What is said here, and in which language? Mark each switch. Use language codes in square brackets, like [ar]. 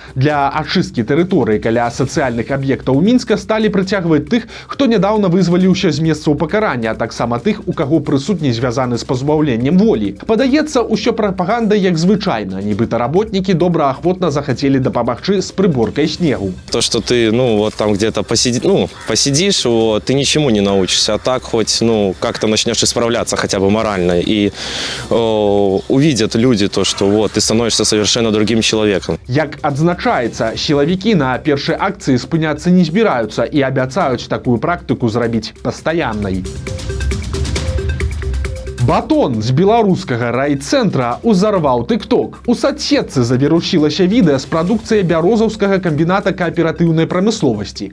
[be] Для ачысткі тэрыторыі каля сацыяльных аб'ектаў Мінска сталі прыцягваць тых, хто нядаўна вызваліўся з месцаў пакарання, а таксама тых, у каго прысутні звязаны з пазбаўленнем волі. Падаецца, усё прапаганда як звычайна, нібыта работнікі добраахвотна захацелі дапамагчы з прыборкай снегу. [ru] То, что ты, вот там где-то посидишь, вот, ты ничему не научишься, а так хоть, как-то начнешь исправляться хотя бы морально, и увидят люди то, что вот, ты становишься совершенно другим человеком. [be] Як адзначаецца, сілавікі на першай акцыі спыняцца не збіраюцца і абяцаюць такую практыку зрабіць пастаяннай. Батон з беларускага райцэнтра узарваў тык-ток. У соцсетцы завірусілася відэа з прадукцыяй бярозаўскага камбіната кааператыўнай прамысловасці.